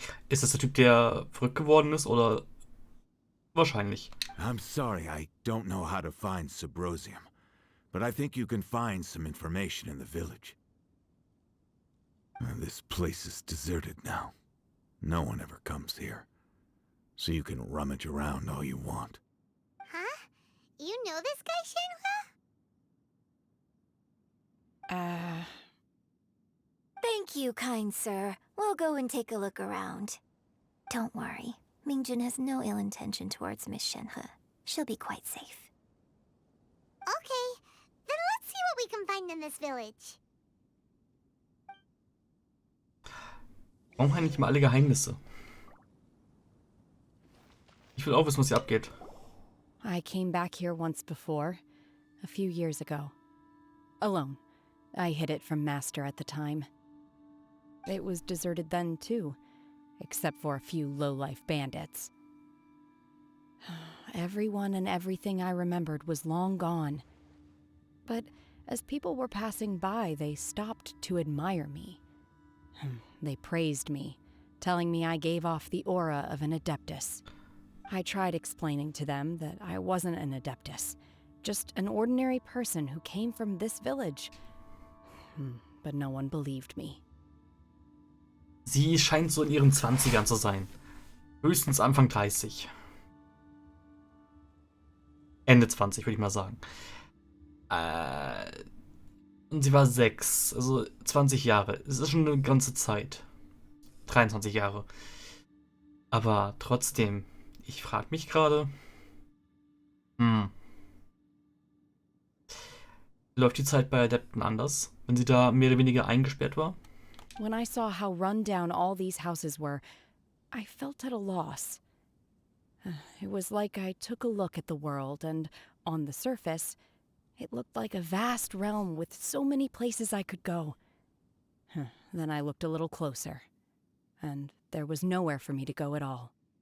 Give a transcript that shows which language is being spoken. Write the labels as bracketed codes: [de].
[de] Ist das der Typ, der verrückt geworden ist, oder? Wahrscheinlich. [en] I'm sorry, I don't know how to find Subrosium, but I think you can find some information in the village. This place is deserted now. No one ever comes here, so you can rummage around all you want. Huh? You know this guy, Shenhua? Thank you, kind sir. We'll go and take a look around. Don't worry. Mingjin has no ill intention towards Miss Shenhe. She'll be quite safe. Okay, then let's see what we can find in this village. [de] Warum eigentlich mal alle Geheimnisse? Ich will auch wissen, was hier abgeht. [en] I came back here once before, a few years ago. Alone. I hid it from Master at the time. It was deserted then, too, except for a few low-life bandits. Everyone and everything I remembered was long gone. But as people were passing by, they stopped to admire me. They praised me, telling me I gave off the aura of an Adeptus. I tried explaining to them that I wasn't an Adeptus, just an ordinary person who came from this village. But no one believed me. [de] Sie scheint so in ihren 20ern zu sein. Höchstens Anfang 30. Ende 20, würde ich mal sagen. Und sie war 6, also 20 Jahre. Es ist schon eine ganze Zeit. 23 Jahre. Aber trotzdem, ich frage mich gerade, läuft die Zeit bei Adepten anders, wenn sie da mehr oder weniger eingesperrt war? [en] When I saw how run down all these houses were, I felt at a loss. It was like I took a look at the world, and on the surface, it looked like a vast realm with so many places I could go. Then I looked a little closer, and there was nowhere for me to go at all.